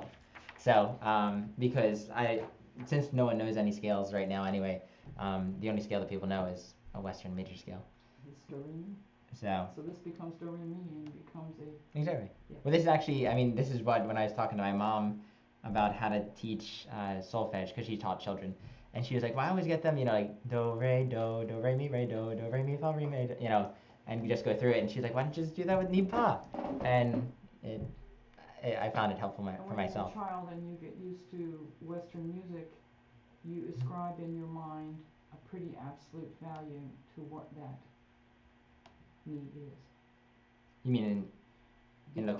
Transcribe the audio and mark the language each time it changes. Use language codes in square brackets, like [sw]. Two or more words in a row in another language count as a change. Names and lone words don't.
[en] So, because since no one knows any scales right now anyway, the only scale that people know is a Western major scale. It's do re mi. So this becomes do re mi and becomes a. Exactly. Yeah. Well, this is actually, this is what, when I was talking to my mom about how to teach solfege, because she taught children, and she was like, well, I always get them, like do, re, mi, fa, re, mi, do, and we just go through it, and she's like, why don't you just do that with ni, pa? And I found it helpful for myself. When you're a child and you get used to Western music, you ascribe in your mind a pretty absolute value to what that ni is. You mean in location?